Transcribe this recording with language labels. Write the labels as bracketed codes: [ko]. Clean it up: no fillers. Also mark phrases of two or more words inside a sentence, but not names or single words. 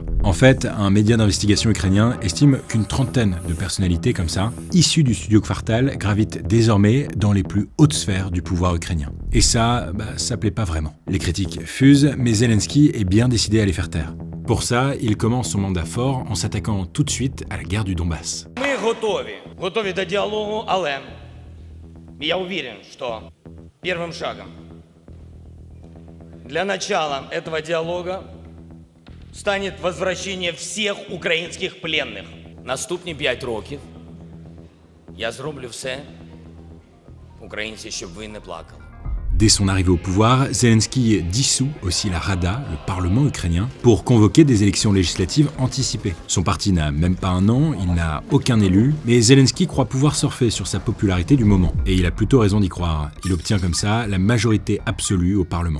[fr] En fait, un média d'investigation ukrainien estime qu'une trentaine de personnalités comme ça, issues du studio Kvartal, gravitent désormais dans les plus hautes sphères du pouvoir ukrainien. Et ça plaît pas vraiment. Les critiques fusent, mais Zelensky est bien décidé à les faire taire. Pour ça, il commence son mandat fort en s'attaquant tout de suite à la guerre du Donbass. [ru] Мы [uk] готові до діалогу, але [ru] я уверен, что первым шагом для начала этого диалога станет возвращение всех українських пленних. [uk] Наступні 5 років я зроблю все, українці, щоб ви не плакали. [fr] Dès son arrivée au pouvoir, Zelensky dissout aussi la Rada, le parlement ukrainien, pour convoquer des élections législatives anticipées. Son parti n'a même pas un an, il n'a aucun élu, mais Zelensky croit pouvoir surfer sur sa popularité du moment. Et il a plutôt raison d'y croire. Il obtient comme ça la majorité absolue au Parlement.